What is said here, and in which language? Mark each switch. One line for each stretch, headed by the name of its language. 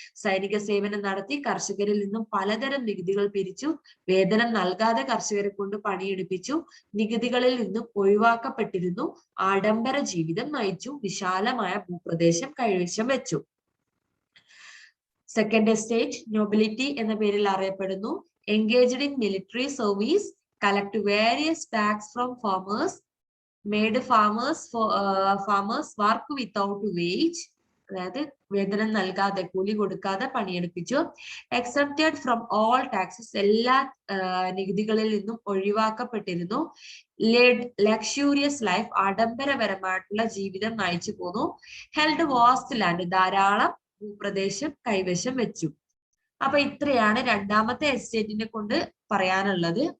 Malayalam: സൈനിക സേവനം നടത്തി, കർഷകരിൽ നിന്നും പലതരം നികുതികൾ പിരിച്ചു, വേതനം നൽകാതെ കർഷകരെ കൊണ്ട് പണിയെടുപ്പിച്ചു, നികുതികളിൽ നിന്നും ഒഴിവാക്കപ്പെട്ടിരുന്നു, ആഡംബര ജീവിതം നയിച്ചു, വിശാലമായ ഭൂപ്രദേശം കൈവശം വെച്ചു. സെക്കൻഡ് എസ്റ്റേറ്റ് നൊബിലിറ്റി എന്ന പേരിൽ അറിയപ്പെടുന്നു.
English: Engaged in military service, collect various tax from farmers, made farmers work without wage,
Malayalam: അതായത് വേതനം നൽകാതെ കൂലി കൊടുക്കാതെ പണിയെടുപ്പിച്ചു.
English: Exempted from all taxes,
Malayalam: എല്ലാ നികുതികളിൽ നിന്നും ഒഴിവാക്കപ്പെട്ടിരുന്നു.
English: Led luxurious life,
Malayalam: ആഡംബരപരമായിട്ടുള്ള ജീവിതം നയിച്ചു പോന്നു.
English: Held vast land,
Malayalam: ധാരാളം ഭൂപ്രദേശം കൈവശം വെച്ചു. അപ്പൊ ഇത്രയാണ് രണ്ടാമത്തെ എസ്റ്റേറ്റിനെ കൊണ്ട് പറയാനുള്ളത്.